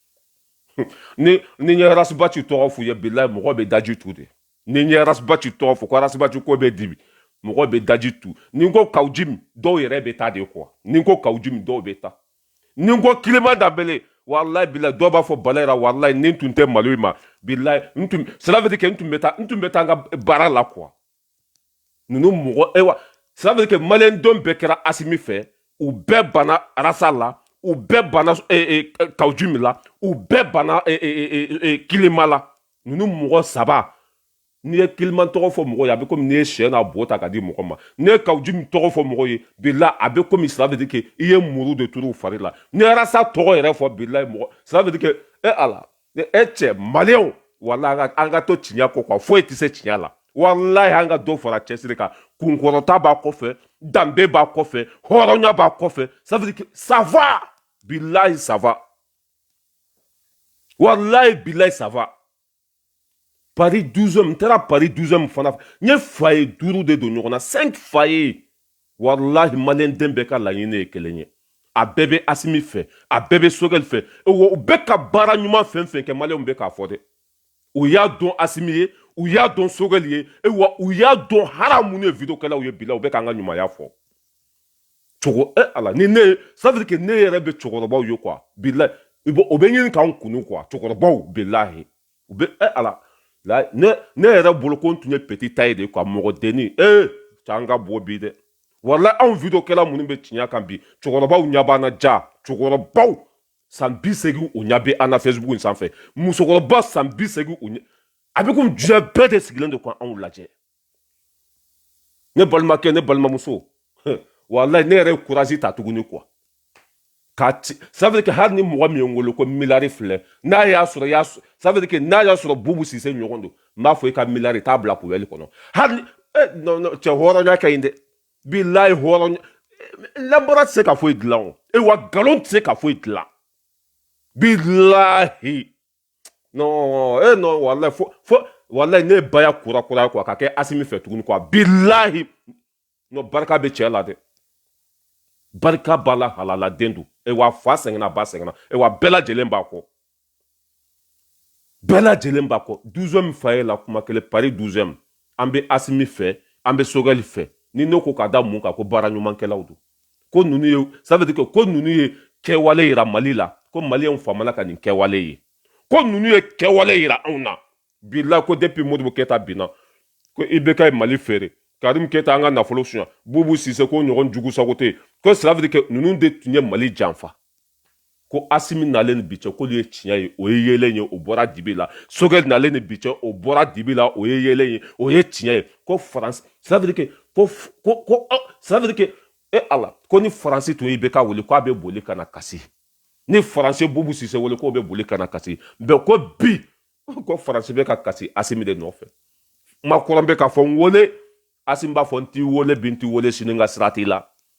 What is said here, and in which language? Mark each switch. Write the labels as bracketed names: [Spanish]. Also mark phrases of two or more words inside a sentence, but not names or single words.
[Bambara] ni n ye Rasbaci tɔgɔ f'u ye billahi mɔgɔ bɛ daji tu de ni n ye Rasbaci tɔgɔ fɔ ko Rasbaci ko bɛ dibi mɔgɔ bɛ daji tu ni n ko Kawujimi dɔw yɛrɛ bɛ taa de quoi ni n ko Kawujimi dɔw bɛ taa ni n ko Kilema Danbele [Arabic] wallahi billahi [Bambara] dɔw b'a fɔ Balayira wallahi ni n tun tɛ Mali ma billahi [French] cela veut dire que [Bambara] n tun bɛ taa n ka baara la quoi ninnu mɔgɔ [French] cela veut dire que [Bambara] maliyɛn denw bɛɛ kɛra Asimi fɛ u bɛɛ banna Rasa la u bɛɛ banna Kawujimi la u bɛɛ banna Kilema la ninnu mɔgɔ saba n'i ye Kilema tɔgɔ fɔ mɔgɔ ye a bɛ komi n'i ye sɛ n'a bo ta ka di mɔgɔ ma n'i ye Kawujimi tɔgɔ fɔ mɔgɔ ye billahi a bɛ komi [French] cela veut dire que [Bambara] i ye muru de turu u fari la n'i ye Rasa tɔgɔ yɛrɛ fɔ billahi mɔgɔ [French] cela veut dire que [Bambara] ala cɛ maliyɛnw wallahi an ka to tiɲɛ kɔ quoi foyi tɛ se tiɲɛ la wallahi an ka dɔ fara cɛsiri kan kunkɔrɔta b'a kɔfɛ danbe b'a kɔfɛ hɔrɔnya b'a kɔfɛ [French] ça veut dire que ça va [Bambara] billahi [French] ça va [Arabic] wallahi billahi [French] ça va [Bambara] Paris 12e n taara Paris 12e fana n ye faye 5 de don ɲɔgɔn na 5 faye wallahi maliyɛn den bɛɛ ka laɲini ye kelen ye a bɛɛ bɛ Asimi fɛ a bɛɛ bɛ Sogɛli fɛ u bɛɛ ka baara ɲuman fɛn fɛn kɛ maliyɛnw bɛ k'a fɔ dɛ u y'a dɔn Asimi ye u y'a dɔn Sogɛli ye wa u y'a dɔn hali minnu ye vidéo kɛlaw ye bilahi u bɛ k'an ka ɲumanya fɔ cogo ala ni ne ye [French] ça veut dire que [Bambara] ne yɛrɛ bɛ cɛkɔrɔbaw ye quoi bilahi o bɛ ɲini k'an kunu quoi cɛkɔrɔbaw bilahi u bɛ ala ne yɛrɛ bolo ko n tun ye [French] petit taille de quoi [Bambara] mɔgɔ denni c'an ka bɔ bi dɛ wallahi anw vidéo kɛla minnu bɛ tiɲɛ kan bi cɛkɔrɔbaw ɲɛ b'an na ja cɛkɔrɔbaw san 80 u ɲɛ bɛ an na Facebook in sanfɛ musokɔrɔba san 80 u ɲɛ a bɛ komi diɲɛ bɛɛ de sigilen don k'anw lajɛ ne balimakɛ ne balimamuso wallahi ne yɛrɛ ye courage ta tuguni quoi [French] ça veut dire que [Bambara] hali ni mɔgɔ min ye n wele ko miliyari filɛ n'a y'a sɔrɔ [French] ça veut dire que [Bambara] n'a y'a sɔrɔ Bubu Sise ɲɔgɔn don n b'a fɔ i ka miliyari t'a bila poubelle kɔnɔ hali non cɛ hɔrɔnya ka ɲi dɛ bilahi hɔrɔnya labɔra tɛ se ka foyi dilan o wa nkalon tɛ se ka foyi dilan bilahi [French] non non [Bambara] wallahi ne ye baya kura ye quoi ka kɛ Asimi fɛ tuguni quoi bilahi non barika bɛ cɛ la dɛ barika b'a la halala den don wa fa sɛgɛnna ba sɛgɛnna wa bɛɛ lajɛlen b'a kɔ bɛɛ lajɛlen b'a kɔ 12e faye la kuma kelen Paris 12e an bɛ Asimi fɛ an bɛ Sogɛli fɛ ni ne ko ka da mun kan ko baara ɲumankɛlaw don ko ninnu ye [French] ça veut dire que [Bambara] ko ninnu ye kɛwale yira Mali la ko maliyɛnw faamana ka nin kɛwale ye ko ninnu ye kɛwale yira anw na bilahi ko depuis Modibo Keïta binna ko IBK ye Mali feere Karim Keïta an ka nafolo suɲa Bubu Sise ko ɲɔgɔn jugu sago tɛ yen ko [French] cela veut dire que [Bambara] ninnu de tun ye Mali janfa ko Asimi nalen ni bi cɛ k'olu ye tiɲɛ ye o ye yelen ye o bɔra dibi la Sogɛli nalen ni bi cɛ o bɔra dibi la o ye yelen ye o ye tiɲɛ ye ko France [French] cela veut dire que cela veut dire que [Bambara] ala ko ni France tun ye IBK wele ko a bɛ boli ka na kasi ni France Bubu Sise wele k'o bɛ boli ka na kasi mais ko bi ko France bɛ ka kasi Asimi de nɔfɛ Macron bɛ ka fɔ n wele Asimi b'a fɔ n t'i wele bi n t'i wele sini n ka sira t'i la